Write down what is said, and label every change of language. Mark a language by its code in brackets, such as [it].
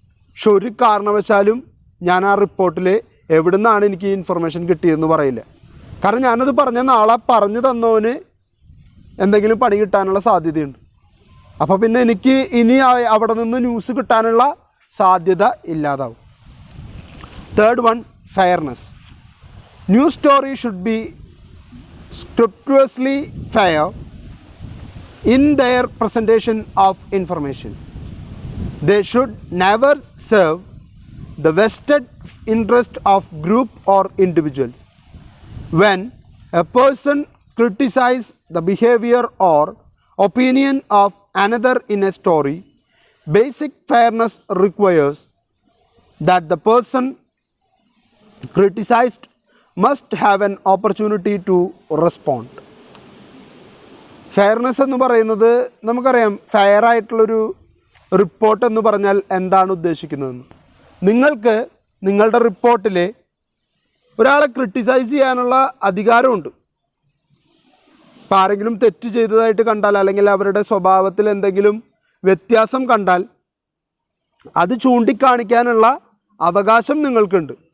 [ml] പക്ഷെ ഒരു കാരണവശാലും ഞാൻ ആ റിപ്പോർട്ടിൽ എവിടെ നിന്നാണ് എനിക്ക് ഈ ഇൻഫർമേഷൻ കിട്ടിയതെന്ന് പറയില്ല. കാരണം ഞാനത് പറഞ്ഞ നാളെ പറഞ്ഞു തന്നവന് എന്തെങ്കിലും പണി കിട്ടാനുള്ള സാധ്യതയുണ്ട്. അപ്പോൾ പിന്നെ എനിക്ക് ഇനി അവിടെ നിന്ന് ന്യൂസ് കിട്ടാനുള്ള സാധ്യത ഇല്ലാതാവും. [en] Third one, fairness. News story should be scrupulously fair in their presentation of information. They should never serve the vested interest of group or individuals. When a person criticizes the behavior or opinion of another in a story, basic fairness requires that the person criticized must have an opportunity to respond. [ml] Fairness എന്ന് പറയുന്നത് നമുക്കറിയാം. Fair ആയിട്ടുള്ളൊരു report എന്ന് പറഞ്ഞാൽ എന്താണ് ഉദ്ദേശിക്കുന്നതെന്ന്. നിങ്ങൾക്ക് നിങ്ങളുടെ റിപ്പോർട്ടിൽ ഒരാളെ ക്രിട്ടിസൈസ് ചെയ്യാനുള്ള അധികാരമുണ്ട്. ഇപ്പോൾ ആരെങ്കിലും തെറ്റ് ചെയ്തതായിട്ട് കണ്ടാൽ അല്ലെങ്കിൽ അവരുടെ സ്വഭാവത്തിൽ എന്തെങ്കിലും വ്യത്യാസം കണ്ടാൽ അത് ചൂണ്ടിക്കാണിക്കാനുള്ള അവകാശം നിങ്ങൾക്കുണ്ട്.